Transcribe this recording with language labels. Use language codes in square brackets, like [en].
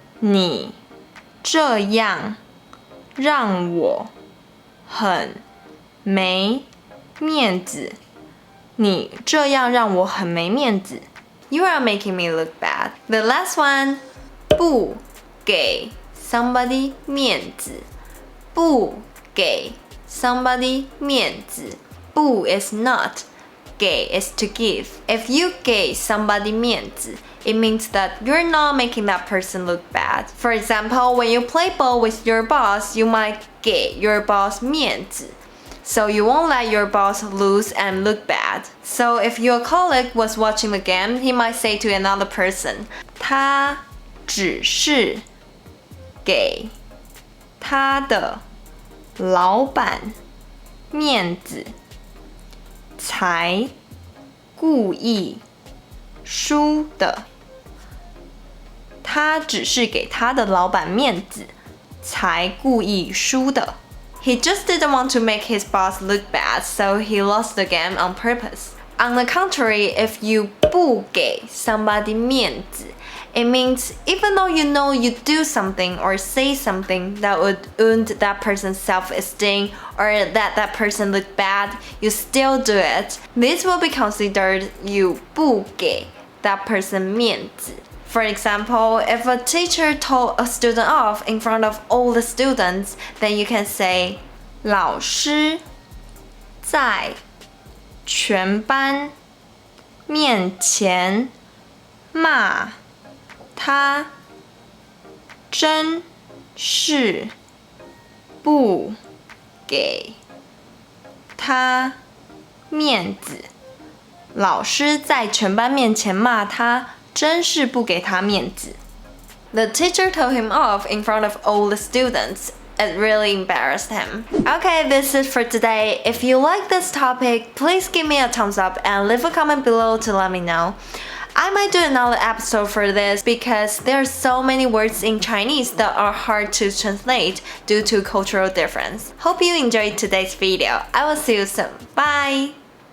[zh] 你这样让我很没面子。你这样让我很没面子。 [en] You are making me look bad. The last one, 不给 somebody 面子。 [zh] 不给 somebody 面子。 [en] 不 is not. 给 is to give. If you 给 somebody 面子, it means that you're not making that person look bad. For example, when you play ball with your boss, you might 给 your boss 面子. So you won't let your boss lose and look bad. So if your colleague was watching the game, he might say to another person, [zh] 他只是给他的老板面子。才故意输的。他只是给他的老板面子，才故意输的。 [en] He just didn't want to make his boss look bad, so he lost the game on purpose. On the contrary, if you 不给 somebody 面子, it means even though you know you do something or say something that would wound that person's self-esteem or that person look bad, you still do it. This will be considered you 不给 that person 面子. For example, if a teacher told a student off in front of all the students, then you can say, [zh] 老师在全班面前骂他真是不给他面子。老师在全班面前骂他真是不给他面子。 [en] The teacher told him off in front of all the students. It really embarrassed him. Okay, this is for today. If you like this topic, please give me a thumbs up and leave a comment below to let me know. I might do another episode for this because there are so many words in Chinese that are hard to translate due to cultural difference. Hope you enjoyed today's video. I will see you soon. Bye!